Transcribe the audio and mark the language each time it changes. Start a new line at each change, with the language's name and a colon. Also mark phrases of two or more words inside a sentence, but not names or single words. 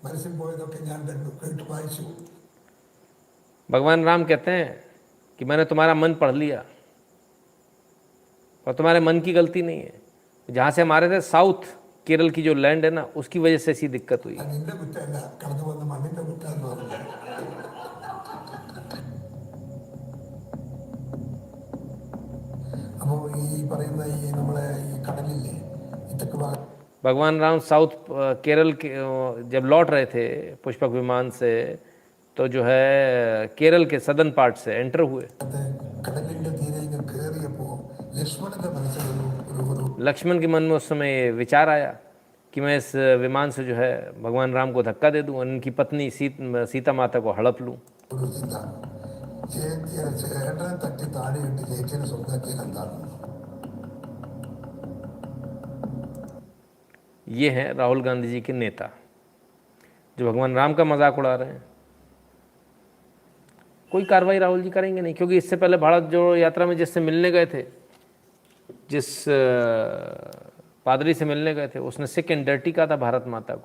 Malayalam: മനസ്സിൽ പോയതൊക്കെ ഞാൻ കേട്ടു വായിച്ചു.
Hindi: भगवान राम कहते हैं कि मैंने तुम्हारा मन पढ़ लिया और तुम्हारे मन की गलती नहीं है. जहाँ से हमारे थे साउथ केरल की जो लैंड है ना, उसकी वजह से ऐसी दिक्कत हुई.
Malayalam: അത് നിന്റെ കുറ്റമല്ല, കടന്നു വന്ന മണ്ണിന്റെ കുറ്റാന്ന് പറഞ്ഞു. അപ്പോൾ ഈ പറയുന്ന ഈ നമ്മളെ ഈ കടലില്ലേ ഈ തെക്ക് ഭാഗം
Hindi: भगवान राम साउथ केरल के जब लौट रहे थे पुष्पक विमान से, तो जो है केरल के
English: southern part
Hindi: से एंटर हुए.
Malayalam: കടലിന്റെ തീരെ ഇങ്ങ് കയറിയപ്പോൾ ലക്ഷ്മണന്റെ മനസ്സിലൊരു ഒരു
Hindi: लक्ष्मण के मन में उस समय ये विचार आया कि मैं इस विमान से जो है भगवान राम को धक्का दे दूं और इनकी पत्नी सीता माता को हड़प लूं.
Malayalam: ഒരു ചിന്ത, ചേട്ടനെ തട്ടി താഴെയിട്ട് ചേച്ചിനെ സ്വന്തമാക്കിയാൽ എന്താണ്?
Hindi: ये हैं राहुल गांधी जी के नेता जो भगवान राम का मजाक उड़ा रहे हैं. कोई कार्रवाई राहुल जी करेंगे नहीं, क्योंकि इससे पहले भारत जोड़ो यात्रा में जिससे मिलने गए थे, जिस पादरी से मिलने गए थे, उसने
English: sick and dirty
Hindi: कहा था भारत माता को.